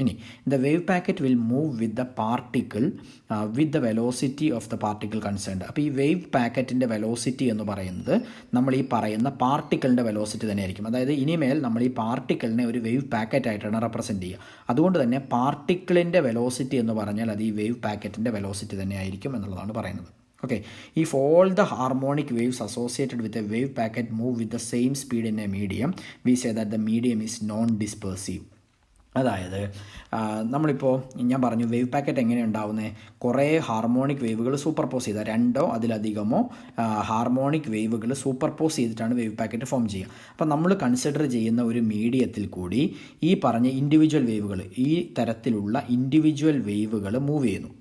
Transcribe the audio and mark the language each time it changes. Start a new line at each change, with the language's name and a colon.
English: ഇനി the wave packet will move with the particle with the velocity of the particle concerned.
Malayalam: അപ്പോൾ ഈ wave പാക്കറ്റിൻ്റെ velocity എന്ന് പറയുന്നത് നമ്മൾ ഈ പറയുന്ന പാർട്ടിക്കിളിൻ്റെ വെലോസിറ്റി തന്നെയായിരിക്കും. അതായത് ഇനിമേൽ നമ്മൾ ഈ പാർട്ടിക്കിളിനെ ഒരു വേവ് പാക്കറ്റായിട്ടാണ് റെപ്രസെൻറ്റ് ചെയ്യുക. അതുകൊണ്ട് തന്നെ പാർട്ടിക്കിളിൻ്റെ വെലോസിറ്റി എന്ന് പറഞ്ഞാൽ അത് ഈ വേവ് പാക്കറ്റിൻ്റെ വെലോസിറ്റി തന്നെയായിരിക്കും എന്നുള്ളതാണ് പറയുന്നത്.
English: Okay, if all the harmonic waves associated with a wave packet move with the same speed in a medium, we say that the medium is non-dispersive.
Malayalam: അതായത് നമ്മളിപ്പോൾ ഞാൻ പറഞ്ഞു വേവ് പാക്കറ്റ് എങ്ങനെ ഉണ്ടാവുന്നത്, കുറേ ഹാർമോണിക് വേവുകൾ സൂപ്പർ പോസ് ചെയ്താൽ രണ്ടോ അതിലധികമോ ഹാർമോണിക് വേവുകൾ സൂപ്പർ പോസ് ചെയ്തിട്ടാണ് വേവ് പാക്കറ്റ് ഫോം ചെയ്യുക. അപ്പോൾ നമ്മൾ കൺസിഡർ ചെയ്യുന്ന ഒരു മീഡിയത്തിൽ കൂടി ഈ പറഞ്ഞ ഇൻഡിവിജ്വൽ വേവുകൾ, ഈ തരത്തിലുള്ള ഇൻഡിവിജ്വൽ വേവുകൾ മൂവ് ചെയ്യുന്നു.